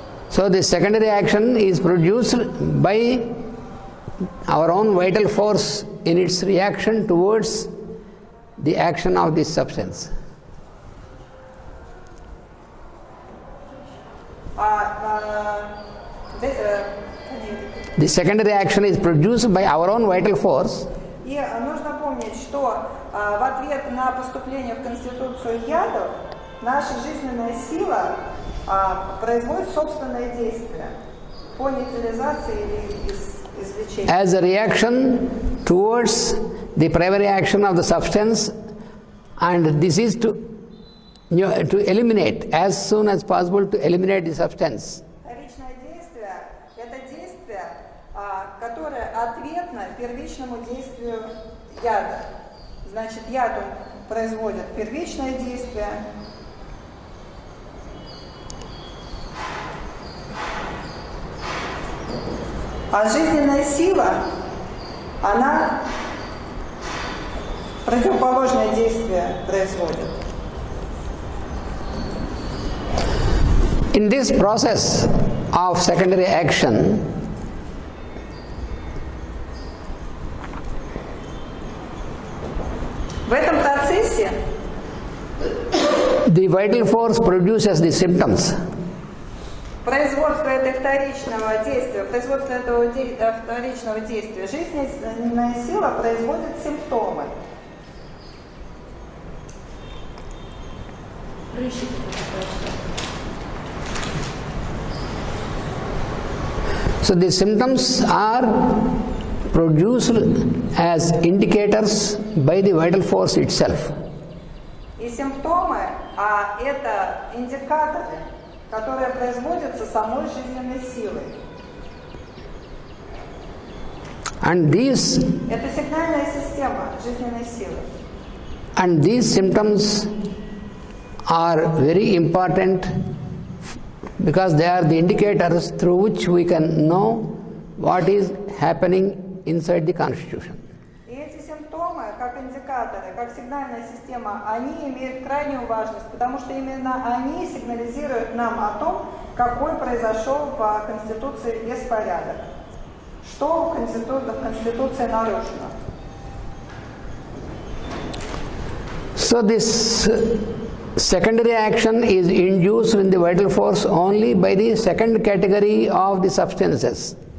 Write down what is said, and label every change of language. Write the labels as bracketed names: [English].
[English] So the secondary action is produced by our own vital force in its reaction towards the action of this substance. The secondary action is produced by our own vital force. [Russian] И нужно помнить, что в ответ на поступление в Конституцию ядов наша жизненная сила производит собственное действие по нейтрализации или извлечению. [English] As a reaction towards the primary action of the substance, and this is to eliminate, as soon as possible to eliminate the substance. [Russian] Вторичное действие – это действие, которое ответно первичному действию яда. Значит, яд он производит первичное действие, А жизненная сила, она противоположное действие производит. [English] In this process of secondary action, [Russian] в этом процессе [English] the vital force produces the symptoms. [Russian] производство этого вторичного действия, жизненная сила производит симптомы. [English] So the symptoms are produced as indicators by the vital force itself. [Russian] И симптомы, это индикаторы, которые производятся самой жизненной силой. [English] And these [Russian] Это сигнальная система жизненной силы. [English] And these symptoms are very important because they are the indicators through which we can know what is happening inside the constitution. [Russian] И эти симптомы, как индикаторы, как сигнальная система, они имеют крайнюю важность, потому что именно они сигнализируют нам о том, какой произошел по Конституции беспорядок, что в Конституции нарушено. [English] So this secondary action is induced in the vital force only by the second category of the substances.